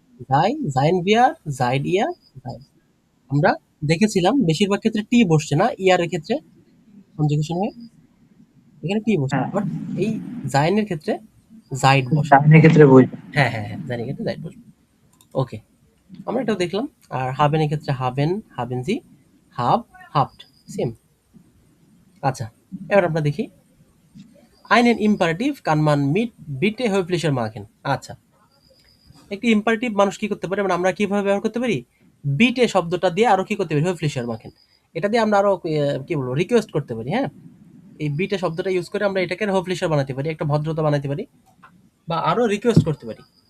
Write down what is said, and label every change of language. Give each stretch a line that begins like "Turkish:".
Bangla: যাই, যাইন বিয়ার, যাইড ইয়ার, যাই। আমরা দেখেছিলাম বেশিরভাগ ক্ষেত্রে টি বসছে না ইয়ারের ক্ষেত্রে কনজুগেশন হয়ে, এখানে টি বসছে, হ্যাঁ, বাট এই জাইনের ক্ষেত্রে জাইড বসে। টাইমের ক্ষেত্রে বসবে। হ্যাঁ হ্যাঁ হ্যাঁ, জাইনের ক্ষেত্রে জাইড বসবে। ওকে, আমরা এটাও দেখলাম। আর হাবেনের ক্ষেত্রে হাবেন, হাবেনজি, হাব, হাবড, সেম। আচ্ছা, এবার আমরা দেখি
German: einen Imperativ kann man mit bitte höflicher machen।
Bangla: আচ্ছা, একটি ইম্পারেটিভ মানুষ কি করতে পারে, মানে আমরা কিভাবে ব্যবহার করতে পারি, বিটে শব্দটা দিয়ে আরো কি করতে পারি,
German: höflicher machen।
Bangla: এটা দিয়ে আমরা আরো কি বলবো, রিকোয়েস্ট করতে পারি, হ্যাঁ। এই বিটে শব্দটা ইউজ করে আমরা এটাকে höflicher বানাতে পারি, একটা ভদ্রতা বানাতে পারি, বা আরো রিকোয়েস্ট করতে পারি।